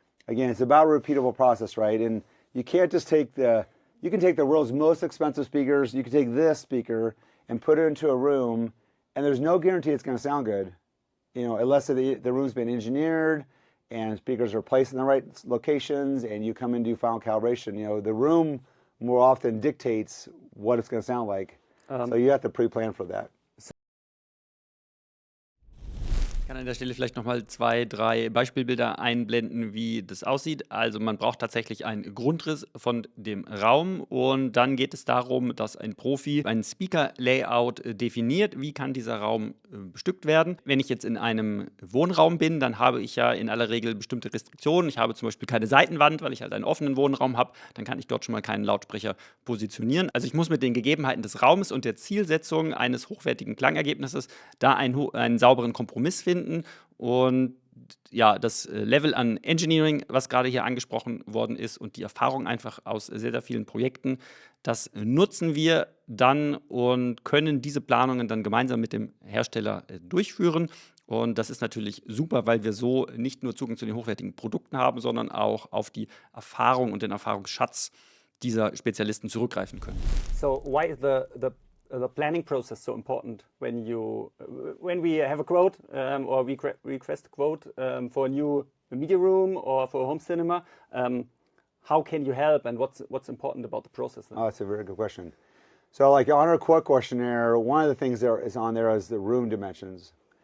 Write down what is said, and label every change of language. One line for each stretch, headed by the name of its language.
English: Again, it's about a repeatable process, right? And you can't just you can take the world's most expensive speakers, you can take this speaker and put it into a room, and there's no guarantee it's going to sound good, unless the room's been engineered, and speakers are placed in the right locations, and you come and do final calibration. The room more often dictates what it's going to sound like. So you have to pre-plan for that.
German: Ich kann an der Stelle vielleicht nochmal 2, 3 Beispielbilder einblenden, wie das aussieht. Also man braucht tatsächlich einen Grundriss von dem Raum und dann geht es darum, dass ein Profi ein Speaker-Layout definiert. Wie kann dieser Raum bestückt werden? Wenn ich jetzt in einem Wohnraum bin, dann habe ich ja in aller Regel bestimmte Restriktionen. Ich habe zum Beispiel keine Seitenwand, weil ich halt einen offenen Wohnraum habe. Dann kann ich dort schon mal keinen Lautsprecher positionieren. Also ich muss mit den Gegebenheiten des Raumes und der Zielsetzung eines hochwertigen Klangergebnisses da einen sauberen Kompromiss finden. Und ja, das Level an Engineering, was gerade hier angesprochen worden ist und die Erfahrung einfach aus sehr, sehr vielen Projekten, das nutzen wir dann und können diese Planungen dann gemeinsam mit dem Hersteller durchführen. Und das ist natürlich super, weil wir so nicht nur Zugang zu den hochwertigen Produkten haben, sondern auch auf die Erfahrung und den Erfahrungsschatz dieser Spezialisten zurückgreifen können.
English: So why is the planning process so important when we have a quote or we request a quote for a new media room or for a home cinema? How can you help, and what's important about the process? Oh, that's a very good question. So like on our quote questionnaire, one of the things that is on there is the room dimensions.